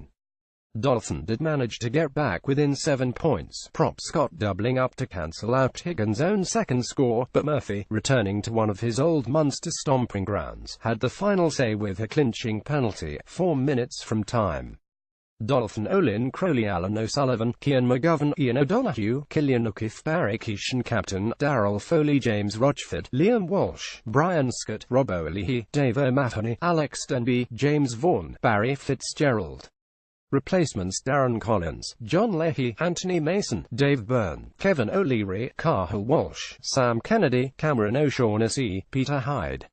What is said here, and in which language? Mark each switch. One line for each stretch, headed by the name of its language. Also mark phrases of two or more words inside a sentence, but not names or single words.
English: Dolphin did manage to get back within 7 points, prop Scott doubling up to cancel out Higgins' own second score, but Murphy, returning to one of his old Munster stomping grounds, had the final say with a clinching penalty, 4 minutes from time. Dolphin Olin Crowley Alan O'Sullivan, Cian McGovern, Ian O'Donoghue, Killian O'Keefe, Barry Keeshan captain, Darryl Foley, James Rochford, Liam Walsh, Brian Scott, Rob O'Leahy, Dave O'Mahony, Alex Denby, James Vaughan, Barry Fitzgerald. Replacements: Darren Collins, John Leahy, Anthony Mason, Dave Byrne, Kevin O'Leary, Cahill Walsh, Sam Kennedy, Cameron O'Shaughnessy, Peter Hyde.